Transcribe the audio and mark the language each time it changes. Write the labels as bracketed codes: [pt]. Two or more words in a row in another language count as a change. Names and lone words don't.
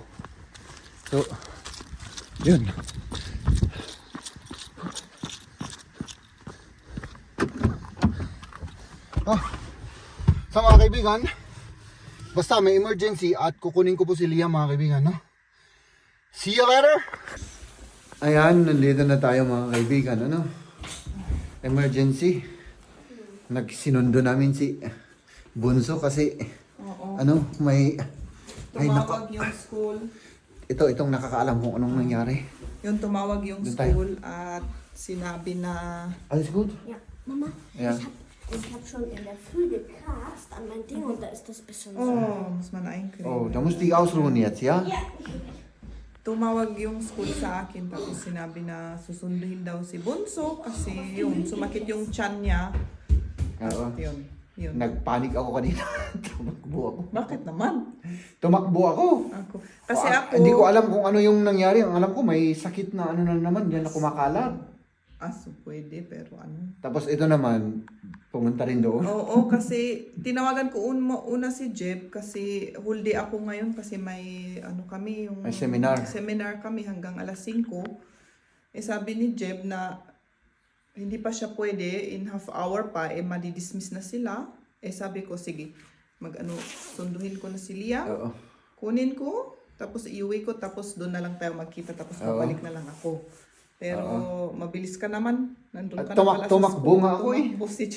[tl] So, yun. So mga kaibigan, basta may emergency at kukunin ko po si Liam mga kaibigan, no? [en] See you later! [tl] Ayan, nandito na tayo mga kaibigan, ano? Emergency. Nagsinundo namin si Bunso kasi, Oo. ano, may... Ay, Tumawag nako. yung school. Itong nakakaalam kung anong nangyari. Yung tumawag yung Doon tayo. school at sinabi na [de] Alles gut? Ja, Mama, Ja. ich hab schon in der Früh gekratzt an mein Ding und da ist das bisschen so. oh, muss man einkriegen. Oh, da musst du dich ausruhen jetzt, ja? Ja. [tl] Tumawag yung school sa akin tapos sinabi na susunduhin daw si Bunso kasi yung sumakit yung tiyan niya. Oo. Yun. Nagpanik ako kanina. Tumakbo ako. Bakit naman? Tumakbo ako. Kasi ako... Hindi ko alam kung ano yung nangyari. Ang alam ko may sakit na ano na naman. Yan na kumakalat. So pwede pero ano. Tapos ito naman, pumunta rin doon. Oo, kasi tinawagan ko una si Jeb kasi [en] whole day [tl] ako ngayon kasi may ano kami yung May seminar. Seminar kami hanggang alas 5. Eh sabi ni Jeb na hindi pa siya pwede [en] in half hour [tl] pa madidismiss na sila. Eh sabi ko sige, sunduhin ko na si Liam. Oo. Kunin ko, tapos iuwi ko, tapos doon na lang tayo magkita, tapos Oo. babalik na lang ako. Pero mabilis ka naman. Nandun ka Tumakbo na pala sa school. nga ako eh. Tumakbo si Jeb.